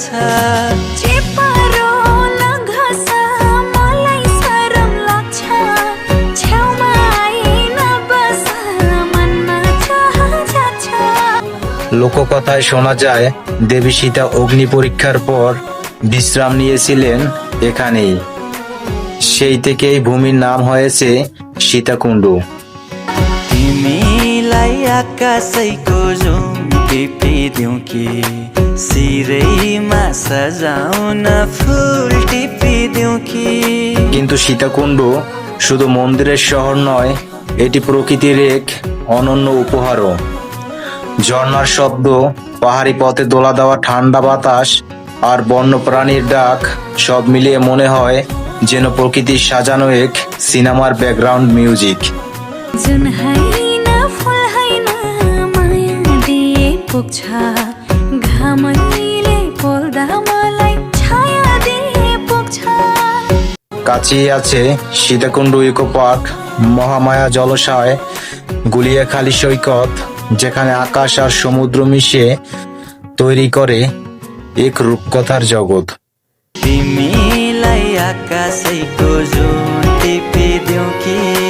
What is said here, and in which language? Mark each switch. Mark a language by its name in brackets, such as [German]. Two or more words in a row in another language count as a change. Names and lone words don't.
[Nepali] चेपारो नघस मलाई शरम लाग्छ, छेउमा आइन बस मनमा चाह जाग्छ। [Bangla] লোককথায় শোনা যায় দেবী সীতা অগ্নি পরীক্ষার পর বিশ্রাম নিয়েছিলেন এখানেই। সেই থেকেই ভূমির নাম হয়েছে সীতাকুণ্ড। [Nepali] तिमीलाई आकाशैको जुम टिपिदेऊ कि सिरैमा सजाउन फुल टिपिदेऊ कि। [Bangla] কিন্তু সীতাকুণ্ড শুধু মন্দিরের শহর নয়, এটি প্রকৃতির এক অনন্য উপহারও। ঝর্ণার শব্দ, পাহাড়ি পথে দোলা দেওয়া ঠান্ডা বাতাস আর বন্য প্রাণীর ডাক সব মিলিয়ে মনে হয় যেন প্রকৃতির সাজানো এক সিনেমার [English] background music. [Nepali] जुन होइन फुल होइन माया दिए पुग्छ घामैले पोल्दा मलाई छाया दिए पुग्छ। [Bangla] কাছেই আছে সীতাকুণ্ড ইকো পার্ক, মহামায়া জলাশয়, গুলিয়াখালী সৈকত, যেখানে আকাশ আর সমুদ্র মিশে তৈরি করে এক রূপকথার জগৎ। [Nepali] तिमीलाई आकाशैको जुम टिपिदेऊ कि